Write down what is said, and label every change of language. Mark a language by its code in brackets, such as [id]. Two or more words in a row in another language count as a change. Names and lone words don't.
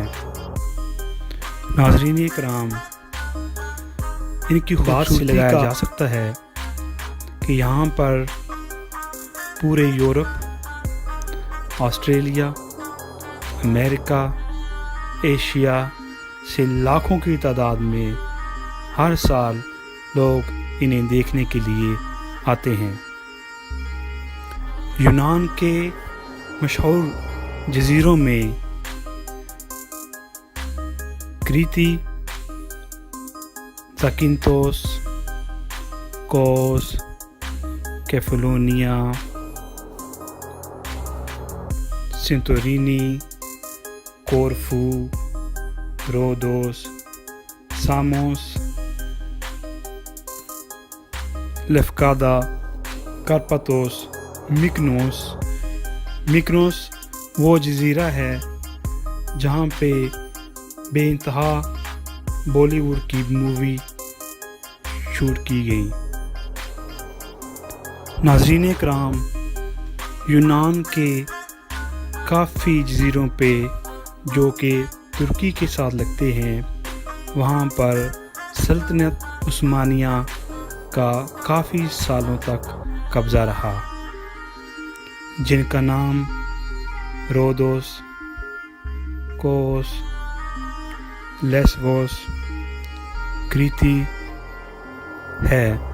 [ur] ناظرین کرام، ان کی بات سے لگایا جا سکتا ہے کہ یہاں پر پورے یورپ، آسٹریلیا، امریکہ، ایشیا سے لاکھوں کی تعداد میں ہر سال لوگ انہیں دیکھنے کے لیے آتے ہیں. یونان کے مشہور جزیروں میں کریتی، زاکنتھوس، کوس، کیفالونیا, सेंटोरिनी, कोरफू, रोदोस, सामोस, लेफकादा, कार्पाथोस, میکنوس وہ جزیرہ ہے جہاں پہ بے انتہا بالی ووڈ کی مووی شوٹ کی گئی۔ ناظرین کرام، یونان کے کافی جزیروں پہ جو کہ ترکی کے ساتھ لگتے ہیں، وہاں پر سلطنت عثمانیہ کا کافی سالوں تک قبضہ رہا، جن کا نام رودوس، کوس، لیسبوس، کریتی ہے۔